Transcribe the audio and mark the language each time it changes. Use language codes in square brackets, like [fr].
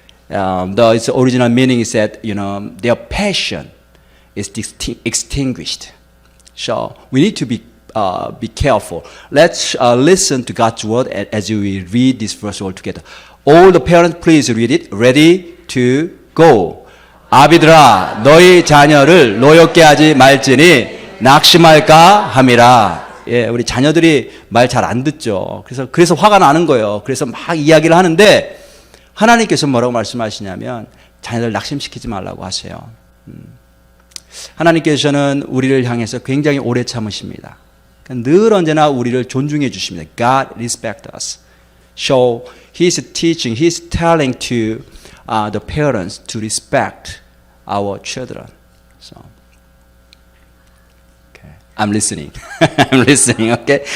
[en] Its original meaning is that their passion is extinguished. So we need to be careful. Let's listen to God's word as we read this verse all together. All the parents, please read it. Ready to go. [ko] 아비들아, 너희 자녀를 노엽게 하지 말지니 낙심할까 함이라. 예, 우리 자녀들이 말 잘 안 듣죠. 그래서 화가 나는 거예요. 그래서 막 이야기를 하는데 하나님께서 뭐라고 말씀하시냐면 자녀들 낙심시키지 말라고 하세요. 하나님께서는 우리를 향해서 굉장히 오래 참으십니다. 늘 언제나 우리를 존중해 주십니다. [en] God respects us. So He's teaching, He's telling to the parents to respect our children. So, okay, I'm listening. I'm listening. Okay.